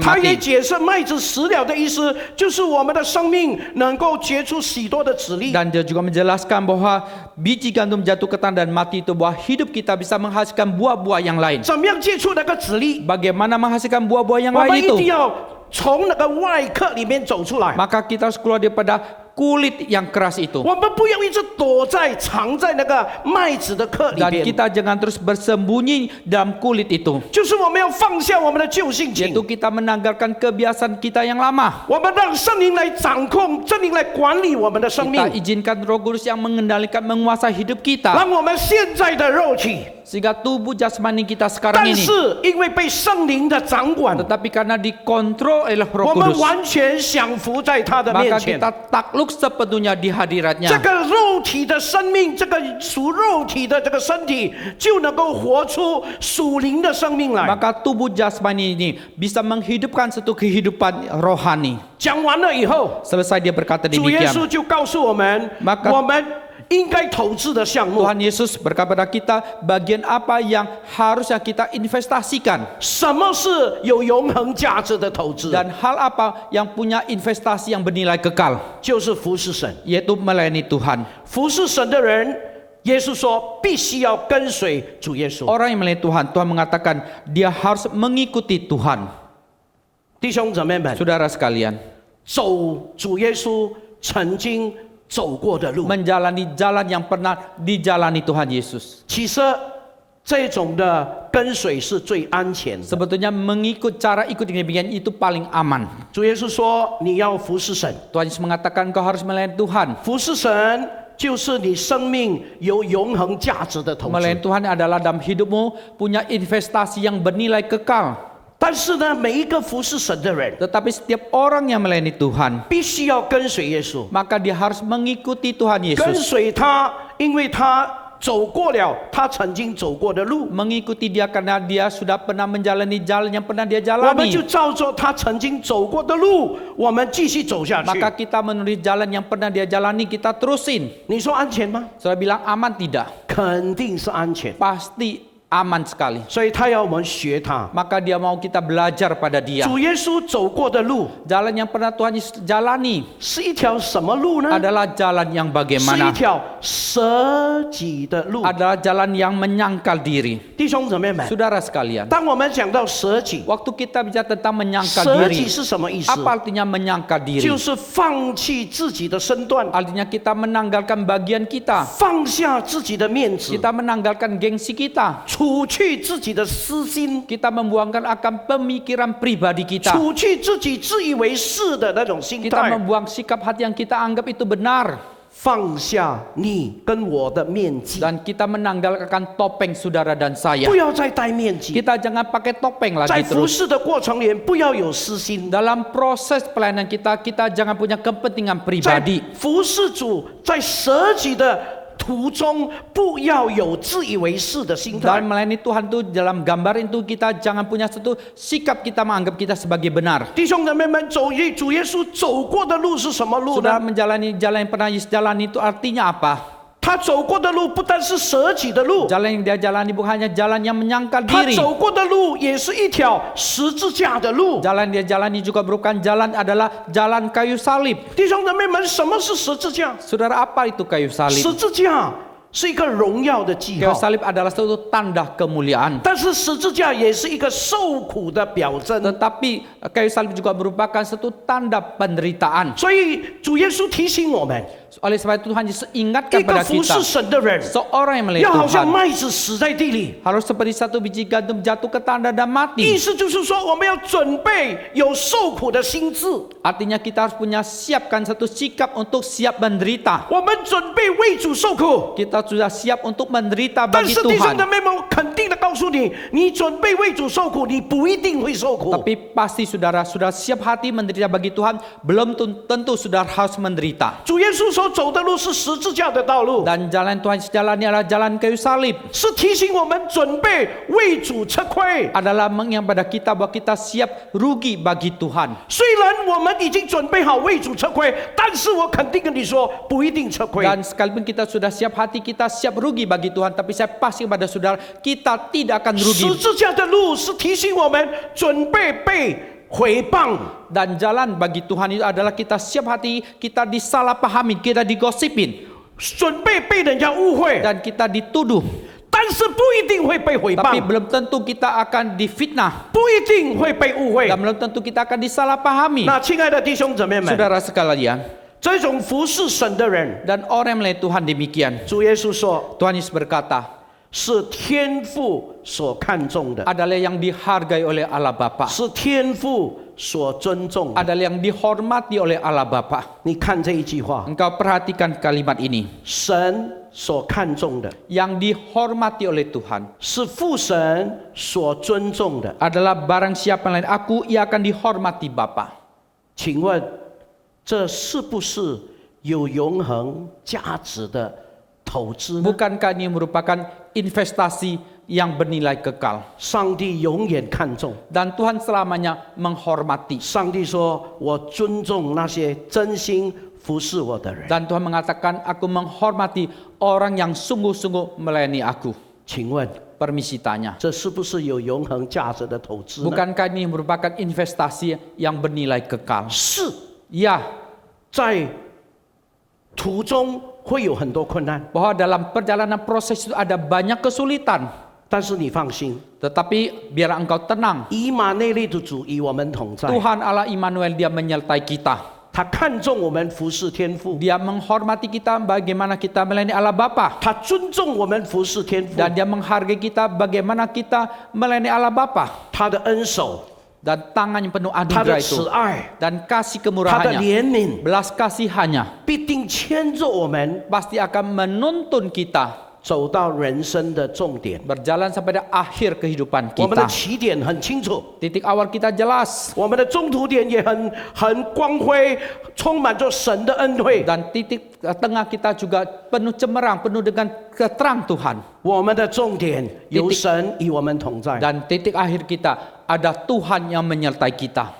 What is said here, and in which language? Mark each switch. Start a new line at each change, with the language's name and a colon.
Chinese: 他也
Indonesian: mati.
Chinese: 解释麦子死了的意思，就是我们的生命能够结出许多的子粒。
Indonesian: Dan dia juga menjelaskan bahwa biji gandum jatuh ke tanah dan mati itu bahwa hidup kita bisa menghasilkan buah-buah yang lain.
Chinese: 怎么样结出那个子粒？
Indonesian: Bagaimana menghasilkan buah-buah yang
Chinese: 我们
Indonesian: lain
Chinese: 一定
Indonesian: itu?
Chinese: 要从那个外壳里面走出来。
Indonesian: Maka kita harus keluar daripada kulit yang keras itu.
Chinese: 我们不要一直藏在那个麦子的壳里
Indonesian: Dan
Chinese: 边，
Indonesian: kita jangan terus bersembunyi dalam kulit itu.
Chinese: 就是我们要放下我们的旧性情
Indonesian: Yaitu，kita menanggalkan kebiasaan kita yang lama.
Chinese: 我们让圣灵来掌控，圣灵来管理我们的生命
Indonesian: Kita，izinkan Roh Kudus yang mengendalikan, menguasai hidup kita.
Chinese: 让我们现在的肉体，
Indonesian: Sehingga tubuh jasmani kita sekarang
Chinese: 但
Indonesian: ini,
Chinese: 是因为被圣灵的掌管，
Indonesian: tetapi karena dikontrol oleh Roh
Chinese: 我们
Indonesian: Kudus,
Chinese: 完全降服在他的面
Indonesian: maka
Chinese: 前。
Indonesian: kita takluk sepenuhnya di
Chinese: 这
Indonesian: hadiratnya.
Chinese: 个肉体的生命，这个属肉体的这个身体，就能够活出属灵的生命来。
Indonesian: Maka tubuh jasmani ini bisa menghidupkan satu kehidupan rohani.
Chinese: 讲完了以后，
Indonesian: Selesai dia berkata
Chinese: 主耶稣
Indonesian: demikian.
Chinese: 就告诉我们，
Indonesian: Maka
Chinese: 我们应该投资的项目，
Indonesian: Tuhan Yesus berkata pada kita bagian apa yang harusnya kita investasikan
Chinese: 什么是有永恒价值的投资？
Indonesian: dan hal apa yang punya investasi yang bernilai kekal,
Chinese: 就是服侍神。
Indonesian: yaitu melayani Tuhan.
Chinese: 服侍神的人，耶稣说必须要跟随主耶稣。
Indonesian: Orang yang melayani Tuhan, Tuhan mengatakan dia harus mengikuti Tuhan.
Chinese: 弟兄姊妹们，
Indonesian: Saudara sekalian,
Chinese: 走主耶稣曾经走过的路，
Indonesian: menjalani jalan yang pernah dijalani Tuhan Yesus.
Chinese: 其实这种的跟随是最安全的。
Indonesian: Sebetulnya mengikut cara ikut yang demikian itu paling aman.
Chinese: 主耶稣说你要服侍神，
Indonesian: Tuhan Yesus mengatakan kau harus melayani Tuhan.
Chinese: 服侍神就是你生命有永恒价值的投资。
Indonesian: Melayani Tuhan adalah dalam hidupmu punya investasi yang bernilai kekal.
Chinese: 但是呢，每一个服侍神的人，
Indonesian: Tetapi setiap orang yang melayani Tuhan,
Chinese: 必须要跟随耶稣，
Indonesian: maka dia harus mengikuti Tuhan
Chinese: 跟
Indonesian: Yesus.
Chinese: 随他，因为他走过了他曾经走过的路，
Indonesian: Mengikuti dia karena dia sudah pernah menjalani jalan yang pernah dia
Chinese: 我们就
Indonesian: jalani.
Chinese: 照着他曾经走过的路，我们继续走下去。
Indonesian: Maka kita menulis jalan yang pernah dia jalani, kita terusin.
Chinese: 你说安全吗？
Indonesian: Saudara bilang aman tidak?
Chinese: 肯定是安全。
Indonesian: Pasti aman sekali.
Chinese: 所以他要我们学他。
Indonesian: Maka dia mau kita belajar pada dia.
Chinese: 主耶稣走过的路
Indonesian: Jalan yang pernah Tuhan Yesus jalani
Chinese: 是一条什么路呢？
Indonesian: adalah jalan yang bagaimana?
Chinese: 条舍己的路。
Indonesian: Adalah jalan yang menyangkal diri.
Chinese: 弟兄姊妹们，
Indonesian: Saudara sekalian,
Chinese: 当我们讲到舍己，
Indonesian: waktu kita bicara tentang menyangkal
Chinese: 舍
Indonesian: diri,
Chinese: 己是什么意思？
Indonesian: apa artinya menyangkal diri?
Chinese: 就是放弃自己的身段，
Indonesian: Artinya kita menanggalkan bagian kita.
Chinese: 放下自己的面子，
Indonesian: Kita menanggalkan gengsi kita.
Chinese: 除去自己的私心，
Indonesian: Kita membuangkan akan pemikiran pribadi kita.
Chinese: 除去自己自以为是的那种心
Indonesian: Kita
Chinese: 态，
Indonesian: membuang sikap hati yang kita anggap itu benar.
Chinese: 放下你跟我的面具，
Indonesian: Dan kita menanggalkan topeng saudara dan saya.
Chinese: 不要再戴面具。
Indonesian: Kita jangan pakai topeng
Chinese: 在服侍的过程里，不要有私心。
Indonesian: Dalam proses pelayanan kita, kita jangan punya kepentingan
Chinese: 在
Indonesian: pribadi.
Chinese: 服侍主，在舍己的途中，不要有自以为是的心态
Indonesian: Dalam。 melayani Tuhan itu, dalam gambar itu kita jangan punya satu sikap kita menganggap kita sebagai benar.
Chinese: 弟兄姊妹们，主耶稣走过的路是什么路
Indonesian: Sudah
Chinese: 呢？
Indonesian: menjalani jalan yang pernah Yesus jalani itu artinya apa?
Chinese: 他走过的路不但是舍己的路，
Indonesian: Jalan yang dia jalani bukan hanya jalan yang menyangkal
Chinese: 他
Indonesian: diri.
Chinese: 走过的路也是一条十字架的路。
Indonesian: Jalan dia jalani juga merupakan jalan adalah jalan kayu salib.
Chinese: 弟兄姊妹们，什么是十字架？
Indonesian: Saudara, apa itu kayu
Chinese: 十
Indonesian: salib?
Chinese: 字架是一个荣耀的记
Indonesian: Kayu
Chinese: 号，
Indonesian: salib adalah suatu tanda kemuliaan.
Chinese: 但是十字架也是一个受苦的表征。
Indonesian: Tetapi kayu salib juga merupakan satu tanda penderitaan.
Chinese: 所以主耶稣提醒我们，
Indonesian: Oleh sebab itu Tuhan Yesus
Chinese: 一
Indonesian: ingatkan
Chinese: 个
Indonesian: pada
Chinese: 服
Indonesian: kita,
Chinese: 侍神的人，
Indonesian: seorang yang melihat
Chinese: 要好像
Indonesian: Tuhan
Chinese: 麦子死在地里。
Indonesian: harus seperti satu biji gandum jatuh ke tanah dan
Chinese: 意
Indonesian: mati.
Chinese: 思就是说，我们要准备有受苦的心智，
Indonesian: Artinya kita harus punya siapkan satu sikap untuk siap menderita.
Chinese: 我们准备为主受苦。
Indonesian: Kita sudah siap untuk menderita
Chinese: 但
Indonesian: bagi
Chinese: 是弟兄
Indonesian: Tuhan.
Chinese: 姊妹们，我肯定的告诉你，你准备为主受苦，你不一定会受苦。
Indonesian: Tapi pasti saudara sudah siap hati menderita bagi Tuhan, belum tentu saudara harus menderita.
Chinese: 主耶稣所走的路是十字架的道路，
Indonesian: Dan jalan Tuhan sejalannya adalah jalan kayu salib.
Chinese: 是提醒我们准备为主吃亏。
Indonesian: Adalah mengingat pada kita bahwa kita siap rugi bagi Tuhan.
Chinese: 虽然我们已经准备好为主吃亏，但是我肯定跟你说，不一定吃亏。
Indonesian: Dan sekalipun kita sudah siap hati, kita siap rugi bagi Tuhan. Tapi saya pasti kepada saudara, kita tidak akan
Chinese: 十
Indonesian: rugi.
Chinese: 字架的路是提醒我们准备被毁谤。
Indonesian: Dan jalan bagi Tuhan itu adalah kita siap hati, kita disalahpahami, kita digosipin,
Chinese: 准备被人家误会，
Indonesian: dan kita dituduh.
Chinese: 但是不一定会被毁
Indonesian: Tapi
Chinese: 谤，
Indonesian: belum tentu kita akan difitnah,
Chinese: 不一定会被误会
Indonesian: dan。 belum tentu kita akan disalahpahami.
Chinese: 那亲爱的弟兄姊妹们，
Indonesian: Saudara sekalian,
Chinese: 这种服侍神的人，
Indonesian: dan orang yang melihat Tuhan demikian,
Chinese: 主耶稣说
Indonesian: Tuhan Yesus berkata,
Chinese: 是天父所看重的，
Indonesian: adalah yang dihargai oleh Allah Bapa,
Chinese: 是天父所尊重的。
Indonesian: adalah yang dihormati oleh Allah Bapa.
Chinese: 你看这一句话，
Indonesian: Engkau perhatikan kalimat ini,
Chinese: 神所看重的，
Indonesian: yang dihormati oleh Tuhan
Chinese: 是父神所尊重的。
Indonesian: adalah barang siapa lain aku, ia akan dihormati Bapa.
Chinese: 请问，这是不是有永恒价值的投资呢？
Indonesian: Bukankah ini merupakan investasi yang bernilai kekal?
Chinese: 上帝永远看重。
Indonesian: Dan Tuhan selamanya menghormati.
Chinese: 上帝说：“我尊重那些真心服侍我的人。
Indonesian: Dan Tuhan mengatakan, aku menghormati orang yang sungguh-sungguh melayani aku. ”
Chinese: 请问，
Indonesian: Permisi tanya,
Chinese: 这是不是有永恒价值的投资呢？
Indonesian: bukankah ini merupakan investasi yang bernilai kekal?
Chinese: 是，
Indonesian: Ya,
Chinese: 在途中会有很多困难，
Indonesian: bahwa dalam perjalanan proses itu ada banyak kesulitan.
Chinese: 但是你放心，
Indonesian: Tetapi biarlah engkau tenang.
Chinese: 以马内利的主与我们同在，
Indonesian: Tuhan Allah Immanuel, dia menyertai kita.
Chinese: 他看重我们服侍天父，
Indonesian: Dia menghormati kita bagaimana kita melayani Allah Bapa.
Chinese: 他尊重我们服侍天父，
Indonesian: Dan dia menghargai kita bagaimana kita melayani Allah Bapa.
Chinese: 他的恩手，
Indonesian: Dan tangan yang penuh
Chinese: 他的
Indonesian: itu.
Chinese: 慈爱，
Indonesian: Dan kasih
Chinese: 他的
Indonesian: kemurahannya,
Chinese: 怜悯，
Indonesian: belas kasihannya,
Chinese: 必定牵着我们
Indonesian: pasti akan menuntun kita
Chinese: 走到人生的重点。
Indonesian: berjalan sampai akhir kehidupan
Chinese: 我们的
Indonesian: kita.
Chinese: 起点很清楚，
Indonesian: Titik awal kita jelas.
Chinese: 我们的中途点也很光辉，充满着神的恩惠。
Indonesian: Dan titik tengah kita juga penuh cemerlang, penuh dengan keterang Tuhan.
Chinese: 我们的重点有神与我们同在，
Indonesian: Dan titik akhir kita ada Tuhan yang menyertai kita.